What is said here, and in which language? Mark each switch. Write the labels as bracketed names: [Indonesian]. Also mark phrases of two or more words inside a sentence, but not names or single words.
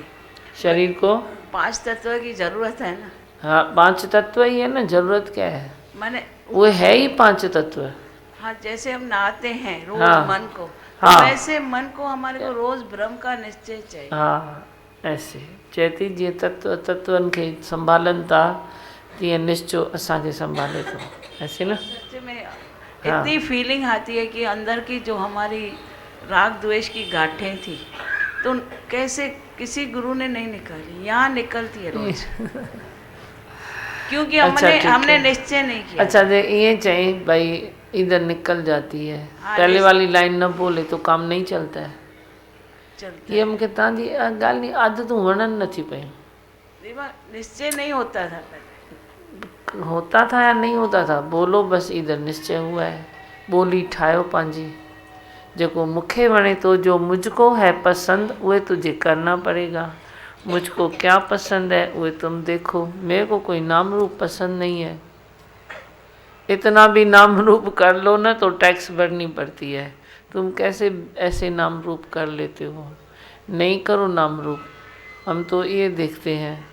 [Hindi] शरीर को 5 तत्व की जरूरत है ना। हाँ 5 तत्व ही है ना, जरूरत क्या है? माने वो है ही 5 तत्व। हाँ, जैसे हम नहाते हैं रोज हाँ, मन को, हाँ, तो वैसे मन को हमारे को रोज ब्रह्म का निश्चय चाहिए। [Sindhi] हाँ ऐसे चेती जी तत्वन खे संभालन था, तीअं निश्चो असांखे संभाले तो, ऐसे ना। [Hindi] सच में हाँ। इतनी फीलिंग आती है कि अंदर की जो हमारी राग द्वेष की गांठें थी, तो कैसे किसी गुरु ने नहीं निकाली, यहाँ निकलती है रोज। क्योंकि अच्छा, ठीक हमने है। निश्चय नहीं किया। अच्छा दे ये चाहिए भाई, इधर निकल जाती है। हाँ, पहले जैसे- वाली लाइन न बोले तो काम नहीं चलता है। चलता ये है। [Sindhi] मूंखे तव्हांजी ॻाल्हि नहीं आदतूं वणनि नथी पयूं। [Hindi] निश्चय नहीं होता था पहले। होता था या नहीं होता था, बोलो बस इधर निश्चय हुआ है। [Sindhi] बोली ठाहियो पंहिंजी, जेको मूंखे वणे तो, जो [Hindi] मुझको है पसंद [Sindhi] उहे [Hindi] तुझे करना पड़ेगा। मुझको क्या पसंद है वो तुम देखो। मेरे को कोई नाम रूप पसंद नहीं है। इतना भी नाम रूप कर लो ना तो टैक्स भरनी पड़ती है। तुम कैसे ऐसे नाम रूप कर लेते हो? नहीं करो नाम रूप, हम तो ये देखते हैं।